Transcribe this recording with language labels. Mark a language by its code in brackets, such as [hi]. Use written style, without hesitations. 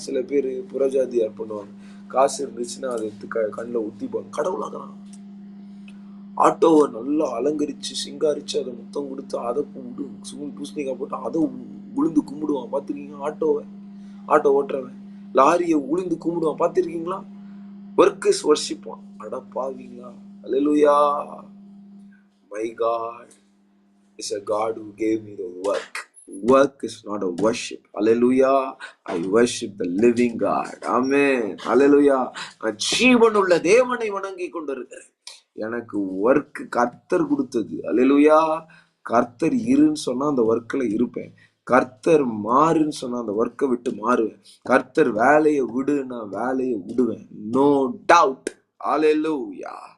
[ta] சில பேர் புறஜாதியார் பண்ணுவாங்க, காசு இருந்துச்சுன்னா அதை எடுத்து கண்ணில் ஊத்திப்பாங்க, கடவுளாகிறான். ஆட்டோவை நல்லா அலங்கரிச்சு சிங்காரிச்சு அதை முத்தம் கொடுத்து அதை கும்பிடு, பூசணிக்காய் போட்டு அதை உளுந்து கும்பிடுவான். பார்த்துருக்கீங்க? ஆட்டோ ஓட்டுறவன் லாரியை உளுந்து கும்பிடுவான், பார்த்துருக்கீங்களா? [en] work is [ta] வர்ஷிப்பான். அட பாவீங்களா. அல்லேலூயா. [en] My God is a God who gave me the work. Work is not a worship. Hallelujah. I worship the living God. Amen. Hallelujah. [ta] நான் ஜீவனுள்ள தேவனை வணங்கி கொண்டிருக்கிறேன். எனக்கு ஒர்க் கர்த்தர் கொடுத்தது. அல்லேலூயா. கர்த்தர் இருன்னு சொன்னா அந்த ஒர்க்ல இருப்பேன். கர்த்தர் மாறுன்னு சொன்னா அந்த ஒர்க்கை விட்டு மாறுவேன். கர்த்தர் வேலையை விடுன்னா வேலையை விடுவேன். [en] No doubt. [ta] அல்லேலூயா.